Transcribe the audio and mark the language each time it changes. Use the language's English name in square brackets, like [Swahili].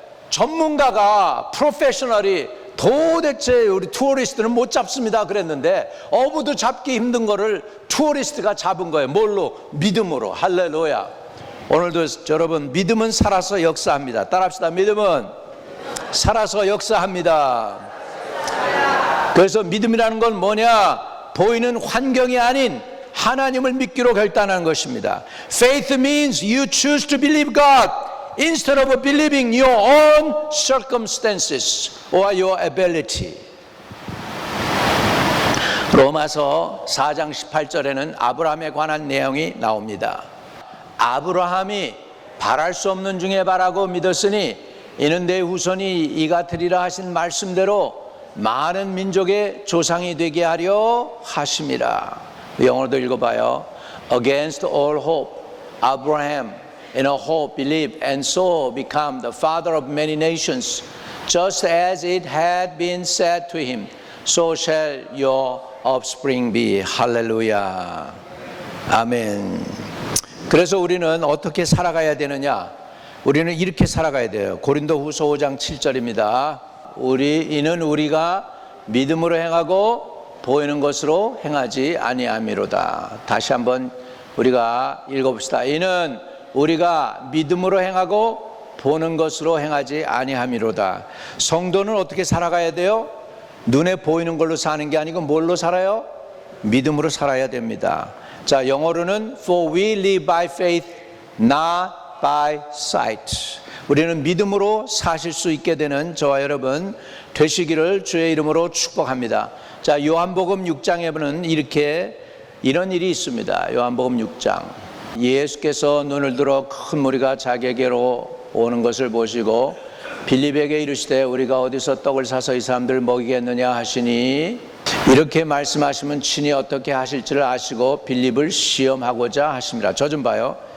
[Korean] 전문가가 프로페셔널이 도대체 우리 투어리스트는 못 잡습니다 그랬는데 어부도 잡기 힘든 거를 투어리스트가 잡은 거예요. 뭘로? 믿음으로. 할렐루야. 오늘도 여러분, 믿음은 살아서 역사합니다. 따라합시다. 믿음은 살아서 역사합니다. 그래서 믿음이라는 건 뭐냐? 보이는 환경이 아닌 하나님을 믿기로 결단하는 것입니다. [English] Faith means you choose to believe God instead of believing your own circumstances or your ability. [Korean] 로마서 4장 18절에는 아브라함에 관한 내용이 나옵니다. 아브라함이 바랄 수 없는 중에 바라고 믿었으니 이는 내 후손이 이가 되리라 하신 말씀대로 많은 민족의 조상이 되게 하려 하심이라. 영어로도 읽어봐요. [English] Against all hope, Abraham in a hope believed and so become the father of many nations, just as it had been said to him, so shall your offspring be. [Korean] 할렐루야. 아멘. 그래서 우리는 어떻게 살아가야 되느냐? 우리는 이렇게 살아가야 돼요. 고린도후서 5장 7절입니다. 이는 우리가 믿음으로 행하고 보이는 것으로 행하지 아니함이로다. 다시 한번 우리가 읽어봅시다. 이는 우리가 믿음으로 행하고 보는 것으로 행하지 아니함이로다. 성도는 어떻게 살아가야 돼요? 눈에 보이는 걸로 사는 게 아니고 뭘로 살아요? 믿음으로 살아야 됩니다. 자, 영어로는 [English] For we live by faith, not by sight. [Korean] 우리는 믿음으로 사실 수 있게 되는 저와 여러분 되시기를 주의 이름으로 축복합니다. 자, 요한복음 6장에 보면 이런 일이 있습니다. 요한복음 6장. 예수께서 눈을 들어 큰 무리가 자기에게로 오는 것을 보시고 빌립에게 이르시되 우리가 어디서 떡을 사서 이 사람들 먹이겠느냐 하시니 이렇게 말씀하시면 친히 어떻게 하실지를 아시고 빌립을 시험하고자 하심이라. 저 좀 봐요.